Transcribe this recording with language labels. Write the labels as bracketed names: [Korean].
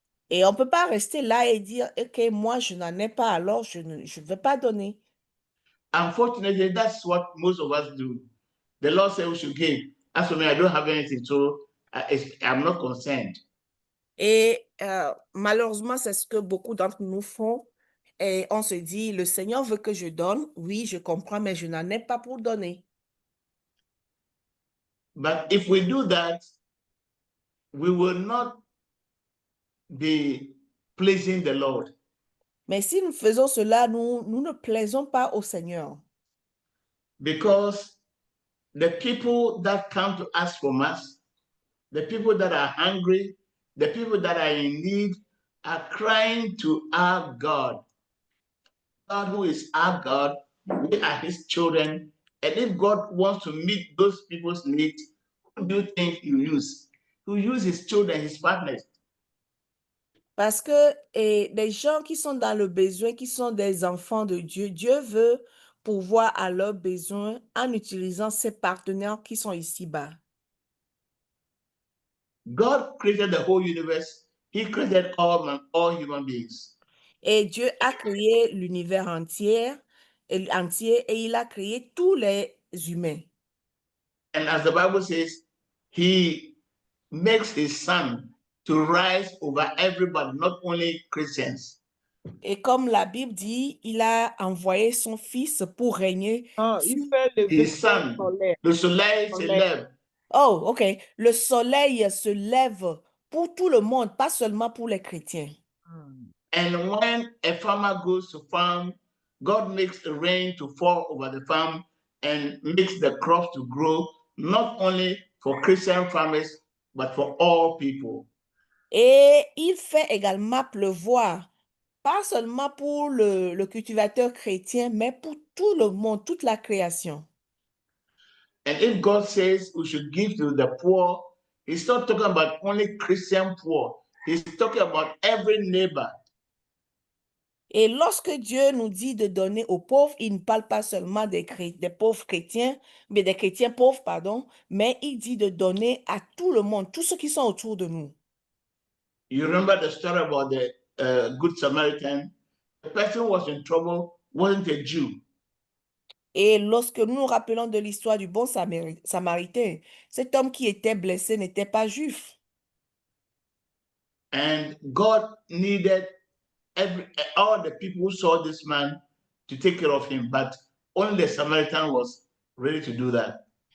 [French] Et on ne peut pas rester là et dire, OK, moi, je n'en ai pas, alors je ne vais pas donner. [English] Unfortunately, that's what most of us do. The Lord said we should give. As for me, I don't have anything, so I'm not concerned. [French] Et malheureusement, c'est ce que beaucoup d'entre nous font. Et on se dit, le Seigneur veut que je donne. Oui, je comprends, mais je n'en ai pas pour donner. [English] But if we do that, we will not be pleasing the Lord. [French] Mais si nous faisons cela, nous ne plaisons pas au Seigneur. [English] Because the people that come to ask from us, the people that are hungry, the people that are in need, are crying to our God. God, who is our God, we are his children. And if God wants to meet those people's needs, who do you think he will use? He will use his children, his partners. [French] Parce que les gens qui sont dans le besoin, qui sont des enfants de Dieu, Dieu veut pourvoir à leurs besoins en utilisant ses partenaires qui sont ici-bas. [English] God created the whole universe. He created all human beings. [French] Et Dieu a créé l'univers entier et il a créé tous les humains. [English] And as the Bible says, he makes his sun to rise over everybody, not only Christians. [French] Et comme la Bible dit, il a envoyé son fils pour régner. Non, il fait lever [English] His sun, [French] soleil. le soleil se Soleil. lève. [English] Oh, OK. [French] Le soleil se lève pour tout le monde, pas seulement pour les chrétiens. [English] And when a farmer goes to farm, God makes a rain to fall over the farm and makes the crops to grow, not only for Christian farmers, but for all people. [French] Et il fait également pleuvoir, pas seulement pour le cultivateur chrétien, mais pour tout le monde, toute la création. [English] And if God says we should give to the poor, he's not talking about only Christian poor. He's talking about every neighbor. [French] Et lorsque Dieu nous dit de donner aux pauvres, il ne parle pas seulement des pauvres chrétiens, mais des chrétiens pauvres, pardon, mais il dit de donner à tout le monde, tous ceux qui sont autour de nous. [English] You remember the story about the Good Samaritan? The person who was in trouble wasn't a Jew. [French] Et lorsque nous nous rappelons de l'histoire du bon Samaritain, cet homme qui était blessé n'était pas juif. [English] And God needed all the people who saw this man to take care of him, but only the Samaritan was ready to do that.